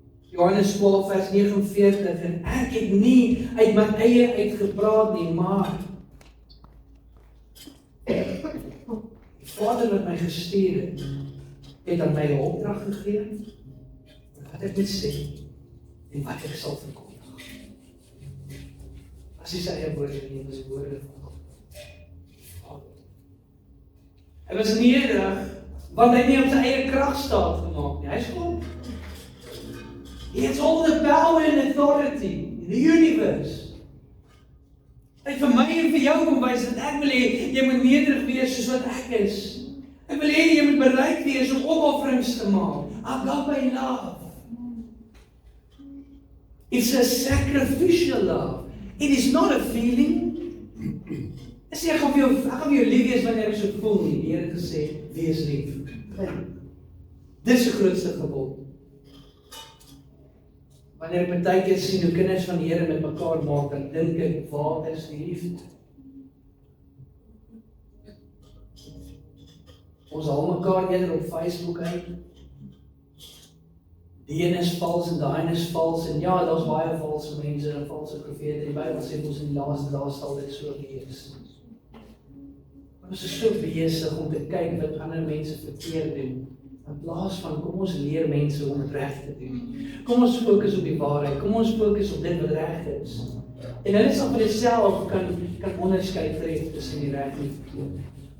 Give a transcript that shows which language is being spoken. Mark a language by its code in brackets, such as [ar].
[af] Johannes 12 vers 49, en ek het nie uit my eie uitgepraat nie, maar die Vader wat my gestuur het aan my 'n opdrag gegee, wat ek moet sê, en wat ek sal verkondig. As hy sy eie woorde nie, was woorde van God. Hy was nederig, want hy nie op sy eie krag staat gemaak nie. Hy is God. [en] He has all the power and authority in the universe. [af] Hy het vir my en vir jou kom wys dat ek wil hê, jy moet nederig wees soos wat ek is. Ek wil hê, jy moet bereid wees om opofferings te maak. [en] Agape love. It's a sacrificial love. It is not a feeling. [af] Ek sê, ek gaan vir jou lief wees wanneer ek so voel nie. Die Here het gesê, wees lief. Dis die grootste gebod. Wanneer ek baie keer sien hoe kinders van die Here met mekaar maak, dan dink ek, waar is die liefde? Ons haal mekaar eerder op Facebook uit. Die een is vals en die een is vals, en ja, daar's baie valse mense en valse profete. Die Bybel sê ons in die laaste dae sal dit so wees. Ons is so besig om te kyk wat ander mense verkeerd doen. In plaas van, kom ons leer mense om het reg te doen. Kom ons fokus op die waarheid. Kom ons fokus op dit wat reg is. En hulle sal vir jouself kan onderskei tref tussen die reg en die verkeerd.